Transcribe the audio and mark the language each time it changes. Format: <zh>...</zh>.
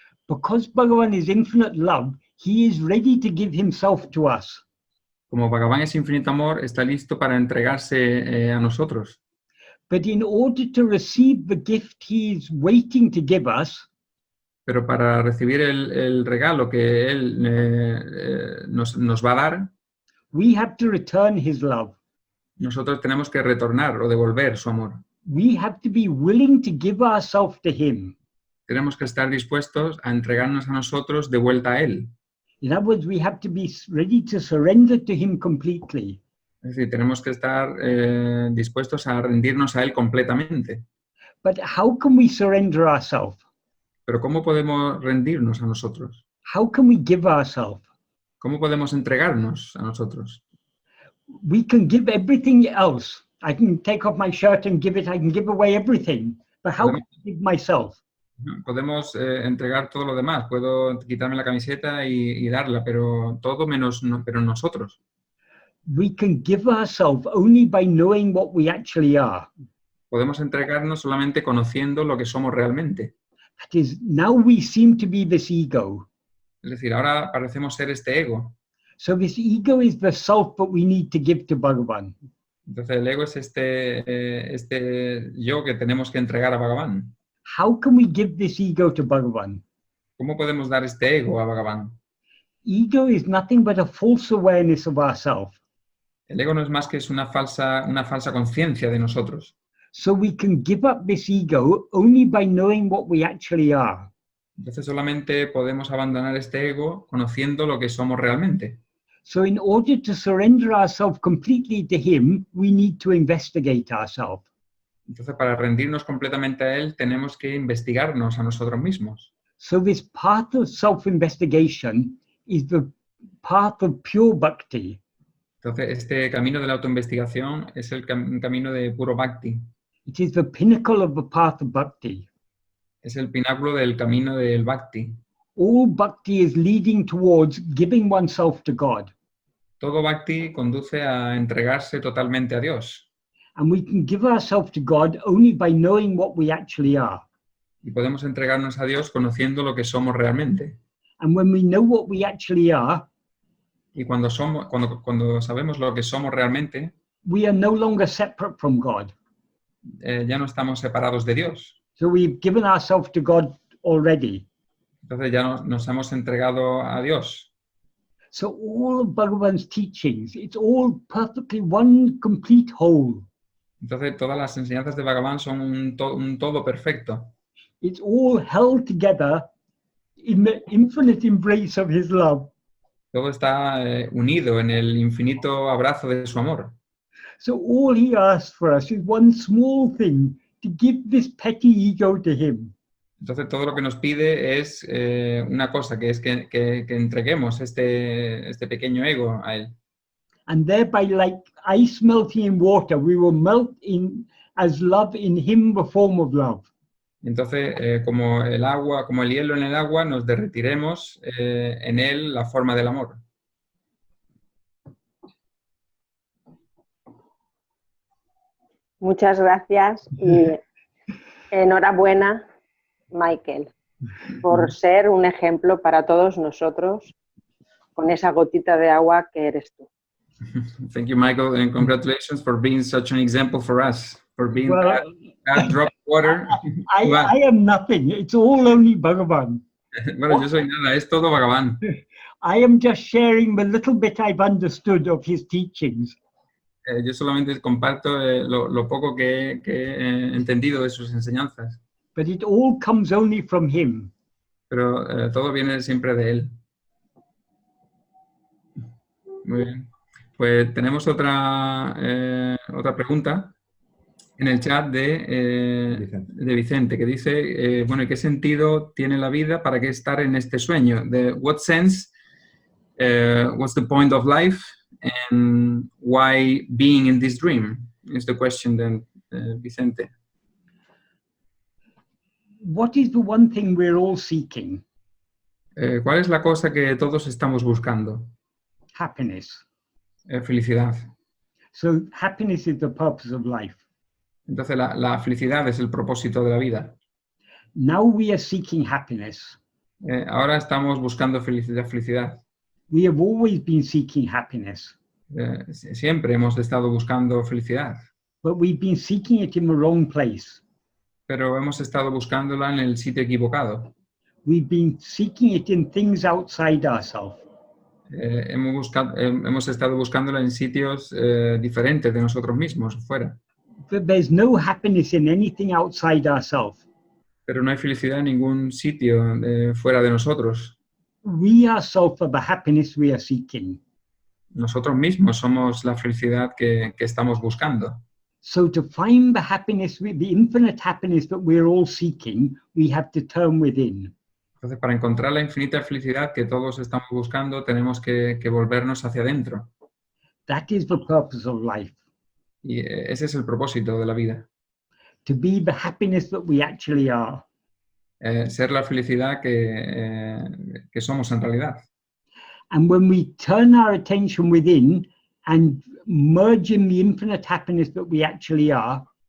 <en>Because Bhagavan is infinite love, he is ready to give himself to us.</en> <es>Como Bhagavan es infinito amor, está listo para entregarse a nosotros.</es> <en>But in order to receive the gift he is waiting to give us,</en> <es>pero para recibir el regalo que él nos va a dar,</es> <en>we have to return his love.</en> <es>Nosotros tenemos que retornar o devolver su amor.</es> <en>We have to be willing to give ourselves to him.</en> <es>Tenemos que estar dispuestos a entregarnos a nosotros de vuelta a él.</es> <en>In other words, we have to be ready to surrender to him completely.</en> <es>Es decir, tenemos que estar dispuestos a rendirnos a él completamente.</es> <en>But how can we surrender ourselves?</en> <es>Pero ¿cómo podemos rendirnos a nosotros?</es> <en>How can we give ourselves?</en> <es>¿Cómo podemos entregarnos a nosotros?</es> <en>We can give everything else. I can take off my shirt and give it. I can give away everything. But how can I give myself?</en> <es>Podemos entregar todo lo demás. Puedo quitarme la camiseta y darla, pero todo menos pero nosotros.</es> <en>We can give ourselves only by knowing what we actually are.</en> <es>Podemos entregarnos solamente conociendo lo que somos realmente.</es> <en>That is, now we seem to be this ego.</en> <es>Es decir, ahora parecemos ser este ego.</es> <en>So this ego is the self that we need to give to Bhagavan.</en> <es>Entonces el ego es este yo que tenemos que entregar a Bhagavan.</es> <en>How can we give this ego to Bhagavan?</en> <es>¿Cómo podemos dar este ego a Bhagavan?</es> <en>Ego is nothing but a false awareness of ourselves.</en> <es>El ego no es más que una falsa conciencia de nosotros.</es> <en>So we can give up this ego only by knowing what we actually are.</en> <es>Entonces solamente podemos abandonar este ego conociendo lo que somos realmente.</es> <en>So in order to surrender ourselves completely to him, we need to investigate ourselves.</en> <es>Entonces para rendirnos completamente a él tenemos que investigarnos a nosotros mismos.</es> <en>So this path of self-investigation is the path of pure bhakti.</en> <es>Entonces este camino de la autoinvestigación es el camino de puro bhakti.</es> <en>It is the pinnacle of the path of bhakti.</en> <es>Es el pináculo del camino del bhakti.</es> <en>All bhakti is leading towards giving oneself to God.</en> <es>Todo bhakti conduce a entregarse totalmente a Dios.</es> <en>And we can give ourselves to God only by knowing what we actually are.</en> <es>Y podemos entregarnos a Dios conociendo lo que somos realmente.</es> <en>And when we know what we actually are,</en> <es>Y cuando sabemos lo que somos realmente,</es> <en>we are no longer separate from God.</en> <es>Ya no estamos separados de Dios.</es> <en>So we've given ourselves to God already.</en> <es>Entonces ya nos hemos entregado a Dios.</es> <en>So all of Bhagavan's teachings, it's all perfectly one complete whole.</en> <es>Entonces todas las enseñanzas de Bhagavan son un todo perfecto.</es> <en>It's all held together in the infinite embrace of his love.</en> <es>Todo está unido en el infinito abrazo de su amor.</es> <en>So all he asks for us is one small thing, to give this petty ego to him.</en> <es>Entonces todo lo que nos pide es una cosa, que es que entreguemos este pequeño ego a él.</es> <en>And thereby, like ice melting in water, we will melt in as love in him, the form of love.</en> <es>Entonces, como el hielo en el agua, nos derretiremos en él la forma del amor. Muchas gracias y Enhorabuena, Michael, por ser un ejemplo para todos nosotros con esa gotita de agua que eres tú.</es> <en>Thank you, Michael, and congratulations for being such an example for us, for being that drop of water. I am nothing. It's all only Bhagavan.</en> <es>Bueno, yo soy nada, es todo Bhagavan.</es> <en>I am just sharing the little bit I've understood of his teachings.</en> <es>Yo solamente comparto lo poco que he entendido de sus enseñanzas.</es> <en>But it all comes only from him.</en> <es>Pero todo viene siempre de él. Muy bien. Pues tenemos otra pregunta en el chat de Vicente, que dice, bueno, ¿qué sentido tiene la vida? ¿Para qué estar en este sueño?</es> <en>What sense, what's the point of life, and why being in this dream? Is the question then, Vicente. What is the one thing we're all seeking?</en> <es>¿Cuál es la cosa que todos estamos buscando?</es> <en>Happiness.</en> <es>Felicidad.</es> <en>So happiness is the purpose of life.</en> <es>Entonces la felicidad es el propósito de la vida.</es> <en>Now we are seeking happiness.</en> <es>Ahora estamos buscando felicidad.</es> <en>We have always been seeking happiness.</en> <es>Siempre hemos estado buscando felicidad.</es> <en>But we've been seeking it in the wrong place.</en> <es>Pero hemos estado buscándola en el sitio equivocado.</es> <en>We've been seeking it in things outside ourselves.</en> <es>Hemos estado buscándola en sitios diferentes de nosotros mismos, fuera.</es> <en>But there's no happiness in anything outside ourselves.</en> <es>Pero no hay felicidad en ningún sitio fuera de nosotros.</es> <en>We ourselves are the happiness we are seeking.</en> <es>Nosotros mismos somos la felicidad que estamos buscando.</es> <en>So to find the happiness, the infinite happiness that we're all seeking, we have to turn within.</en> <es>Entonces, para encontrar la infinita felicidad que todos estamos buscando, tenemos que volvernos hacia adentro.</es> <en>That is the purpose of life.</en> <es>Y ese es el propósito de la vida.</es> <en>To be the happiness that we actually are.</en> <es>Ser la felicidad que somos en realidad.</es> <en>And when we turn our attention within and merge in the infinite happiness that we actually are,</en>